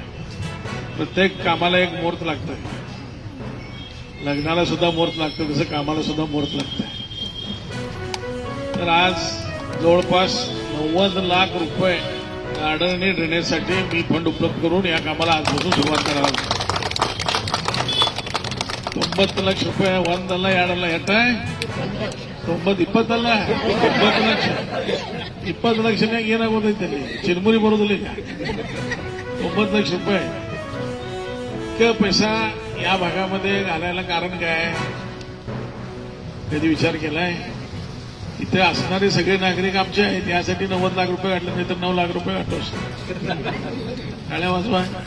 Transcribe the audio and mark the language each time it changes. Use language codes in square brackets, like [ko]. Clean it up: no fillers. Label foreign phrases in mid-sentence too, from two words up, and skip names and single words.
[mr] प्रत्येक कामाला एक मुहूर्त लागतंय. लग्नाला सुद्धा मुहूर्त लागतं, तसं कामाला सुद्धा मुहूर्त लागतंय. तर आज जवळपास 90 लाख रुपये गार्डन आणि ड्रेनेजसाठी मी फंड उपलब्ध करून या कामाला आजपासून सुरुवात करायला [kn] 90 ಲಕ್ಷ ರೂಪಾಯಿ ಒಂದಲ್ಲ ಎರಡಲ್ಲ ಎಟ್ಟ 20 ಅಲ್ಲ 20 ಲಕ್ಷ 20 ಲಕ್ಷನಾಗ ಏನಾಗೋದೈತೆ ಅಲ್ಲಿ ಚಿರುಮುರಿ ಬರೋದಿಲ್ಲ ಈಗ 90 ಲಕ್ಷ [mr] रुपये पैसा या भागामध्ये घालायला कारण काय? कधी विचार केलाय? इथे असणारे सगळे नागरिक आमचे आहेत यासाठी 90 लाख रुपये घातले नाही तर 9 लाख रुपये घातलो. टाळ्या वाजवा.